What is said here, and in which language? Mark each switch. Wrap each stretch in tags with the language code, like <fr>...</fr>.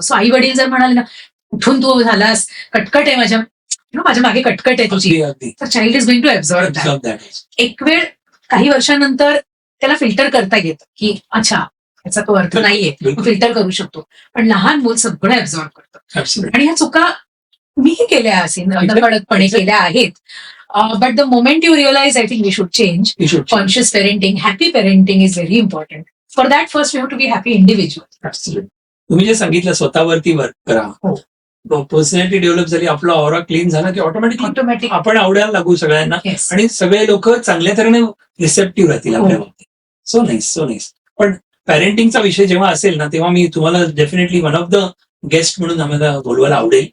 <mr>So आई वडील जर म्हणाले ना, कुठून तू झालास, कटकट आहे माझ्या मागे कटकट आहे तुझी, अगदी</mr> <en>तर child is going to absorb that. Observe that.</en> <mr>एक वेळ काही वर्षानंतर त्याला फिल्टर करता येतं की अच्छा याचा तो अर्थ नाहीये, बिलकुल. फिल्टर करू शकतो. पण लहान मूल सगळं ऍब्झॉर्ब करतं.</mr> <en>Absolutely.</en> <mr>आणि ह्या चुका मीही केल्या असेल, नकळतपणे</mr> <en>Exactly.</en> <mr>केल्या आहेत.</mr> <en>But the moment you realise I think we should change. You should change. Conscious parenting, happy parenting is very important. For that, first we have to be happy individual. Absolutely.</en> <mr>तुम्ही जे सांगितलं स्वतःवरती work करा, हो. Personality develop झाली, आपला aura clean झाला की ऑटोमॅटिकली</mr> <en>Automatic.</en> <mr>आपण आवडायला लागू सगळ्यांना</mr> <en>Yes.</en> <mr>आणि सगळे लोक चांगल्या तऱ्हेने रिसेप्टिव्ह राहतील हो. आपल्या बाबतीत.</mr> <en>So nice, so nice.</en> <mr>पण पॅरेंटिंगचा विषय जेव्हा असेल ना तेव्हा मी तुम्हाला</mr> <en>definitely one of the guest</en> <mr>म्हणून आम्हाला बोलवायला आवडेल.</mr>